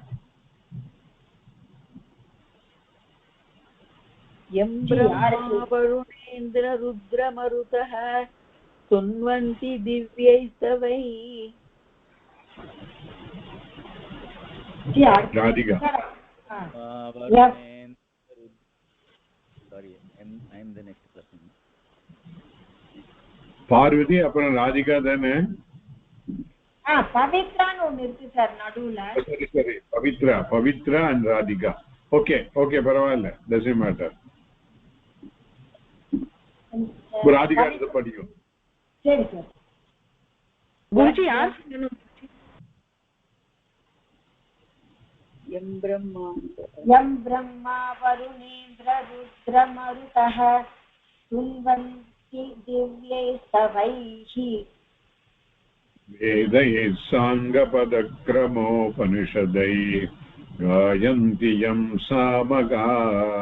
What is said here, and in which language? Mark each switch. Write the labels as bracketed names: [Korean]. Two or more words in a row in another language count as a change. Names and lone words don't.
[Sanskrit] यं ब्रह्मा वरुणेन्द्ररुद्रमरुतः स्तुन्वन्ति दिव्यैस्तवैः. राधिका. [English] Sorry, I am the next person. [Tamil] பார்வதி அப்புறம் ராதிகா தானே? பவித்ரான்னு ஒன்று இருக்கு சார் நடுவுல. சரி சரி, பவித்ரா அண்ட் ராதிகா. ஓகே பரவாயில்ல, [English] doesn't matter. [Tamil] ராதிகா எடுத்து படிக்கும். சரி சார். குருஜி யார் சொல்லணும்? [Sanskrit] यं ब्रह्मा वरुणेन्द्ररुद्रमरुतः स्तुन्वन्ति दिव्यैस्तवैः. वेदैः साङ्गपदक्रमोपनिषदैः गायन्ति यं सामगाः.